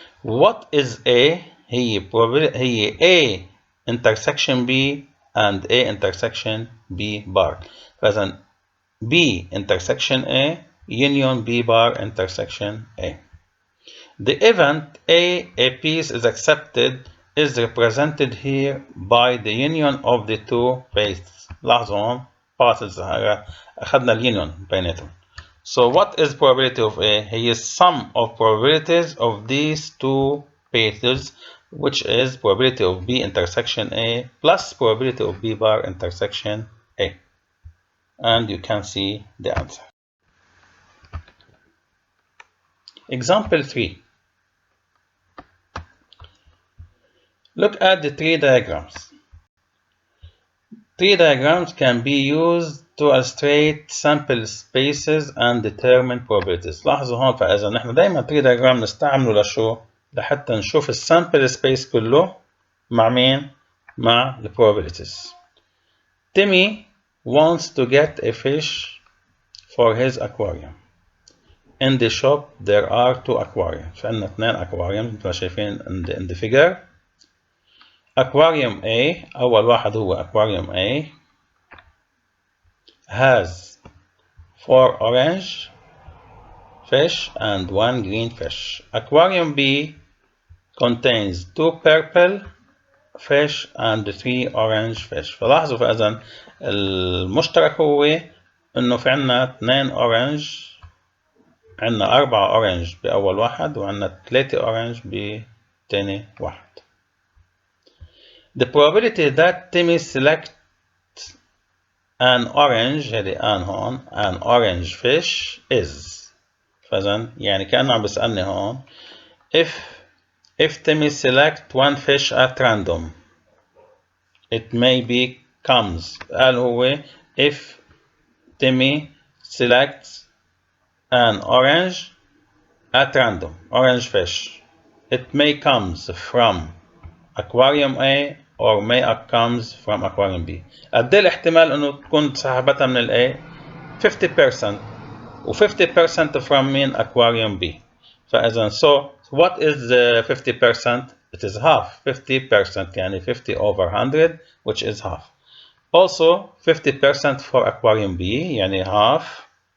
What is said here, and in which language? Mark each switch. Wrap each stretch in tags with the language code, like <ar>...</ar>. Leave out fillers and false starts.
<en>What is A?</en> <ar>هي</ar> <en>A intersection B and A intersection B bar.</en> <ar>فإذا</ar> <en>B intersection A union B bar intersection A. The event A piece is accepted is represented here by the union of the two paths.</en> <ar>لاحظوا هون passes أخذنا الunion بيناتهم.</ar> <en>So what is probability of A?</en> <ar>هي</ar> <en>sum of probabilities of these two paths, which is probability of B intersection A plus probability of B bar intersection A. And you can see the answer. Example 3. Look at the tree diagrams. Tree diagrams can be used to illustrate sample spaces and determine probabilities.</en> <ar>لاحظوا هون فإذا نحن دائما tree diagram نستعمله لشو؟ لحتى نشوف السامبل سبيس كله مع مين؟ مع ال probabilities.</ar> <en>Timmy wants to get a fish for his aquarium. In the shop there are 2 aquariums.</en> <ar>فعندنا 2 aquariums مثل ما شايفين</ar> <en>in the figure. Aquarium A</en> <ar>أول واحد هو</ar> <en>Aquarium A has 4 orange fish and 1 green fish. Aquarium B contains 2 purple fish and 3 orange fish.</en> <ar>فلاحظوا فإذا المشترك هو إنه في عنا 2 orange، عنا 4 orange بأول واحد وعنا 3 orange بتاني واحد.</ar> <en>The probability that Timmy selects an orange</en> <ar>هذه هون</ar> <en>an orange fish is.</en> <ar>فإذا يعني كأنه عم بيسألني هون</ar> <en>if Timmy select one fish at random it may be comes.</en> <ar>قال هو</ar> <en>if Timmy selects an orange at random orange fish it may comes from Aquarium A or may comes from Aquarium B.</en> <ar>قد ايه الاحتمال انه تكون سحبتها من ال A؟ 50% و 50%</ar> <en>from</en> <ar>مين؟ Aquarium B. فإذا</ar> <en>so what is 50%? It is half. 50%</en> <ar>يعني</ar> <en>50 over 100 which is half. Also 50% for Aquarium B</en> <ar>يعني</ar> <en>half.</en>